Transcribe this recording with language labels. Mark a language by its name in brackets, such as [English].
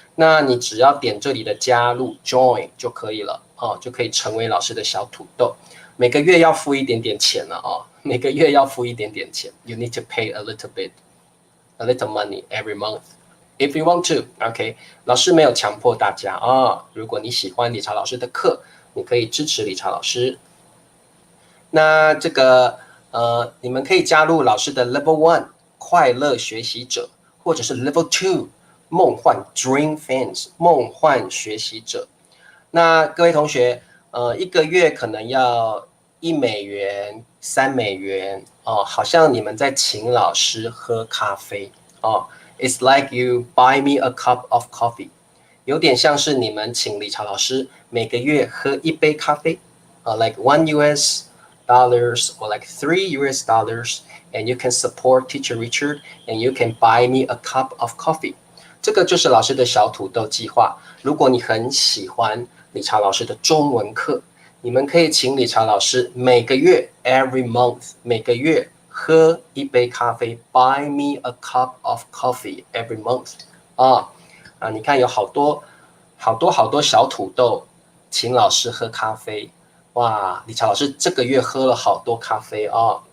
[Chinese] 那你只要点这里的加入 join 就可以了就可以成为老师的小土豆。每个月要付一点点钱了每个月要付一点点钱。 [English] You need to pay a little money every month if you want to. OK， [Chinese] 老师没有强迫大家如果你喜欢理查老师的课，你可以支持理查老师。那这个你们可以加入老师的 Level 1快乐学习者，或者是 Level 2梦幻 Dream Fans 梦幻学习者。那各位同学，一个月可能要$1、$3哦，好像你们在请老师喝咖啡哦。 [English] It's like you buy me a cup of coffee， [Chinese] 有点像是你们请理查老师每个月喝一杯咖啡， [English] like $1 or like $3 and you can support Teacher Richard and you can buy me a cup of coffee。 [Chinese] 这个就是老师的小土豆计划。如果你很喜欢理查老师的中文课，你们可以请理查老师每个月 every month 每个月喝一杯咖啡 [English] buy me a cup of coffee every month [Chinese] 你看有好多小土豆请老师喝咖啡，哇，理查老师这个月喝了好多咖啡哦。